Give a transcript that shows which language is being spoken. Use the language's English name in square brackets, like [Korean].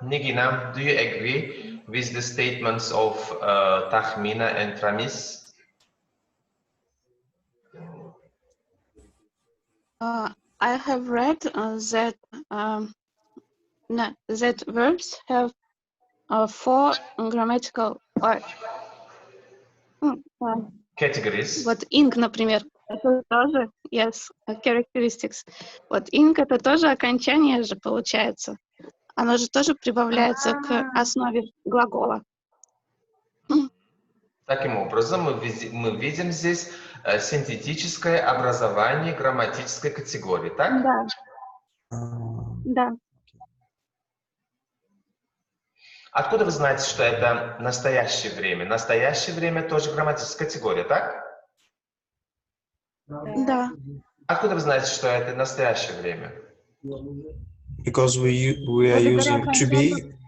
[English] Nigina, do you agree with the statements of Tahmina and Ramis? I have read that that verbs have 4 grammatical or Categories. [Russian] вот ing, например, это тоже [English] yes characteristics. [Russian] Вот ing это тоже окончание же получается. Оно же тоже прибавляется к основе глагола. Таким образом, мы видим здесь синтетическое образование грамматической категории, так? Да. Да. Откуда вы знаете, что это настоящее время? Настоящее время тоже грамматическая категория, так? Да. Откуда вы знаете, что это настоящее время? [English] Because we are using to be.